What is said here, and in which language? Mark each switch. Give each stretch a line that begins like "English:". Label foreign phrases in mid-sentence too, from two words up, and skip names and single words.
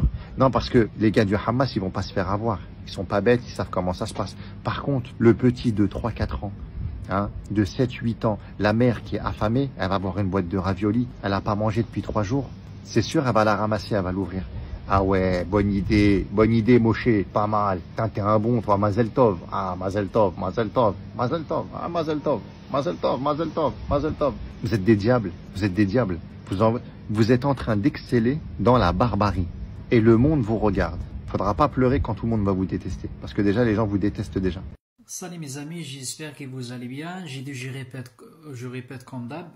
French: Non, parce que les gars du Hamas, ils vont pas se faire avoir. Ils sont pas bêtes, ils savent comment ça se passe. Par contre, le petit de 3-4 ans, hein, de 7-8 ans, la mère qui est affamée, elle va avoir une boîte de raviolis, elle a pas mangé depuis 3 jours. C'est sûr, elle va la ramasser, elle va l'ouvrir. Ah ouais, bonne idée, Moshe, pas mal. T'es un bon, toi,
Hebrew: מזל טוב. אה, מזל טוב. אה, מזל טוב. מזל טוב.
French: Vous êtes des diables, Vous êtes en train d'exceller dans la barbarie. Et le monde vous regarde. Faudra pas pleurer quand tout le monde va vous détester. Parce que déjà, les gens vous détestent déjà. Salut mes amis, j'espère que vous allez bien. Je répète comme d'hab.